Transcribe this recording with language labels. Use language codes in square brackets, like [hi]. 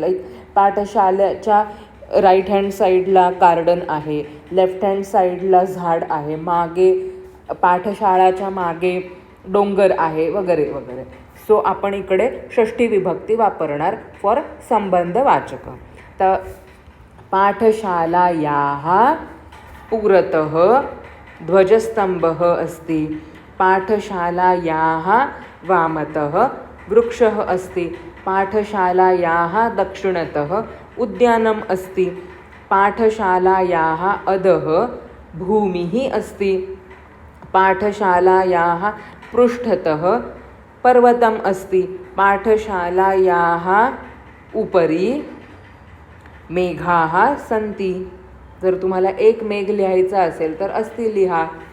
[mr] Like पाठशालेच्या right hand साईडला garden आहे. Left hand साईडला झाड आहे. मागे पाठशाळाच्या मागे डोंगर आहे वगैरे वगैरे. सो आपण इकडे षष्ठी विभक्ती वापरणार फॉर संबंधवाचक. [sa] तर पाठशालायाः पुरतः ध्वजस्तंभः अस्ति. पाठशालायाः वामतः वृक्षः अस्ति. पाठशालायाः दक्षिणतः उद्यानम् अस्ति. पाठशालायाः अधः भूमिः अस्ति. पाठशालायाः पृष्ठतः पर्वतम् अस्ति. पाठशालायाः उपरि मेघाः सन्ति. [mr] जर तुम्हाला एक मेघ लिहायचा असेल तर अस्ति लिहा.